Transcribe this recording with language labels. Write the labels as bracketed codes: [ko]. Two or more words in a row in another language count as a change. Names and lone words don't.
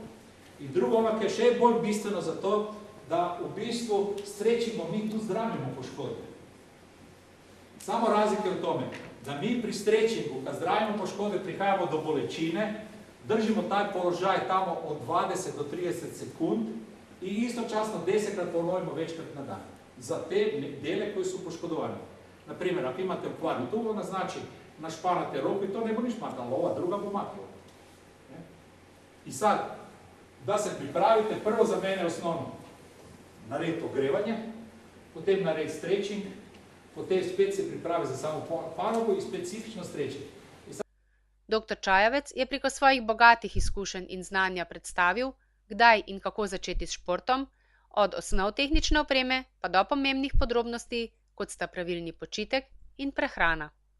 [sl] In drugo, onak je še bolj bistveno zato, da v bistvu stretchingom mi tu zdravimo poškodbe. [hr] Samo razlika je v tome, da mi pri stretchingu, kad zdravimo poškodbe, [sl] prihajamo do bolečine, [hr] držimo taj položaj tamo od 20 do 30 sekund i istočasno 10krat ponovimo večkrat na dan. Za te dele koji su poškodovani. Naprimjer, ako imate okvarnu tubu, onda znači našpanate ruku i to [sl] ne bo niš makalo, ova druga bo makala. I sad, da se pripravite, prvo za mene osnovno, narediti ogrevanje, potem narediti stretching, potem spet se pripravi za samo panogo in specifično stretching. Dr. Čajevec je preko svojih bogatih izkušenj in znanja predstavil, kdaj in kako začeti s športom, od osnov tehnične opreme pa do pomembnih podrobnosti, kot sta pravilni počitek in prehrana.